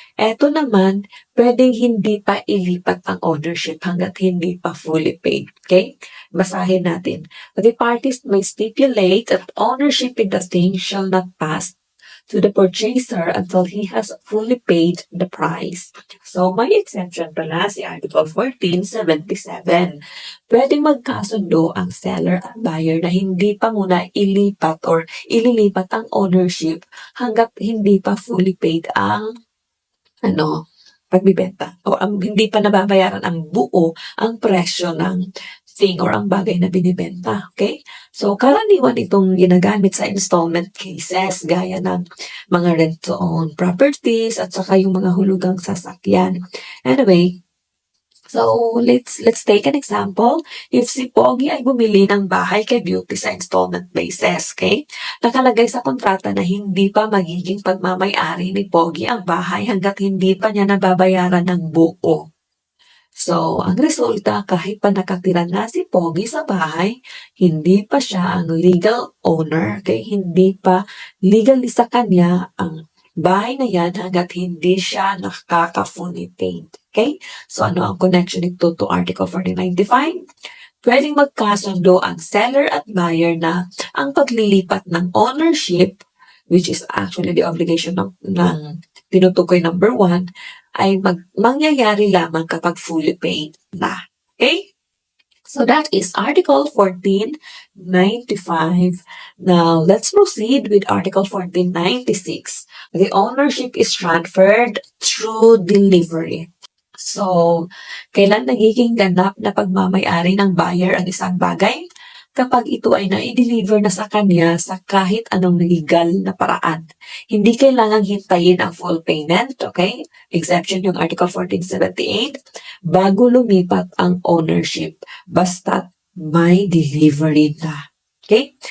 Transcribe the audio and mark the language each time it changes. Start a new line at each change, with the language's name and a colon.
Filipino: Eto naman, pwedeng hindi pa ilipat ang ownership hanggat hindi pa fully paid. Okay? Basahin natin.
English: The parties may stipulate that ownership in the thing shall not pass to the purchaser until he has fully paid the price.
Filipino: So, may exemption pala si Article 1477. Pwedeng magkasundo ang seller at buyer na hindi pa muna ilipat or ililipat ang ownership hanggat hindi pa fully paid ang pagbibenta o hindi pa nababayaran ang buo ang presyo ng thing or ang bagay na binibenta. Okay? So, karaniwan itong ginagamit sa installment cases gaya ng mga rent-to-own properties at saka yung mga hulugang sasakyan.
English: Anyway, so let's take an example.
Filipino: If si Pogi ay bumili ng bahay kay Beauty sa installment basis, okay? Nakalagay sa kontrata na hindi pa magiging pagmamay-ari ni Pogi ang bahay hanggat hindi pa niya nababayaran ng buo. So, ang resulta, kahit pa nakatira na si Pogi sa bahay, hindi pa siya ang legal owner, okay? Hindi pa legally sa kanya ang bahay na yan hanggat hindi siya nakaka-fully paid. Okay? So, ano ang connection nito to Article 1495? Pwedeng magkasundo ang seller at buyer na ang paglilipat ng ownership,
English: which is actually the obligation
Filipino: ng tinutukoy number 1, ay mangyayari lamang kapag fully paid na. Okay?
English: So that is Article 1495. Now, let's proceed with Article 1496. The ownership is transferred through delivery.
Filipino: So, kailan nagiging ganap na pagmamay-ari ng buyer ang isang bagay? Kapag ito ay na-deliver na sa kanya sa kahit anong legal na paraan. Hindi kailangang hintayin ang full payment, okay? Exemption yung Article 1478, bago lumipat ang ownership, basta may delivery na. Okay?